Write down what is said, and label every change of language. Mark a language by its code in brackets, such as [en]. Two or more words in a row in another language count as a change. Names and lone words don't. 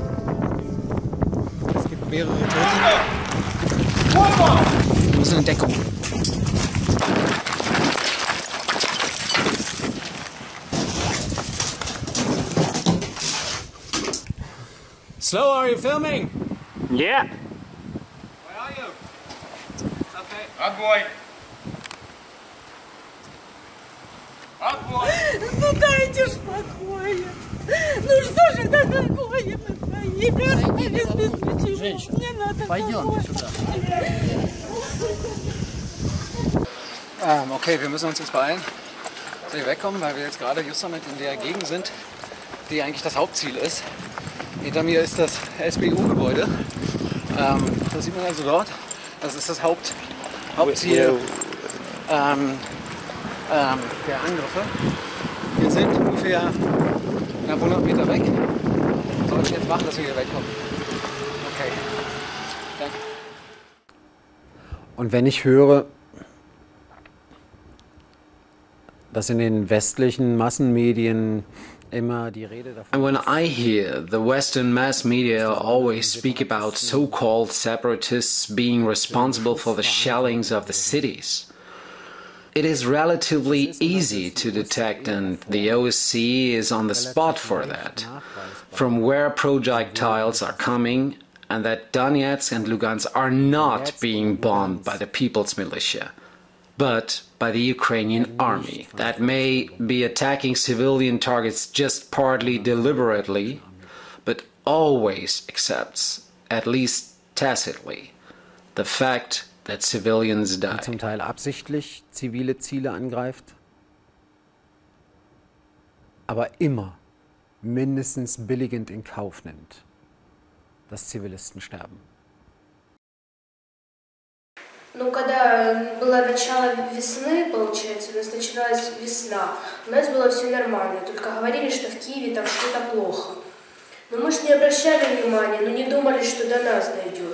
[de] Es gibt mehrere Tote. Wir müssen in Deckung. [en] Slow, are you filming? Yeah. Where are you? [ru] Okay. Отбой. Отбой. Ну дайте ж покоя. Ну что же это такое? Женщина, пойдемте сюда. [de] Okay, wir müssen uns jetzt beeilen, dass wir wegkommen, weil wir jetzt gerade just damit in der Gegend sind, die eigentlich das Hauptziel ist. Hinter mir ist das SBU-Gebäude. Das sieht man also dort. Das ist das Hauptziel der Angriffe. Wir sind ungefähr knapp 100 Meter weg. Wir sollten jetzt machen, dass wir hier wegkommen. Okay. Danke. Und wenn ich höre, dass in den westlichen Massenmedien immer die Rede davon. [en] And when I hear the Western mass media always speak about so-called separatists being responsible for the shellings of the cities, it is relatively easy to detect, and the OSCE is on the spot for that, from where projectiles are coming, and that Donetsk and Lugansk are not being bombed by the People's Militia, but by the Ukrainian army that may be attacking civilian targets just partly deliberately, but always accepts, at least tacitly, the fact that civilians die. [de] Zum Teil absichtlich zivile Ziele angreift, aber immer mindestens billigend in Kauf nimmt, dass Zivilisten sterben. [ru] Ну, когда было начало весны, получается, у нас началась весна, у нас было все нормально, только говорили, что в Киеве там что-то плохо. Но мы же не обращали внимания, ну не думали, что до нас дойдет.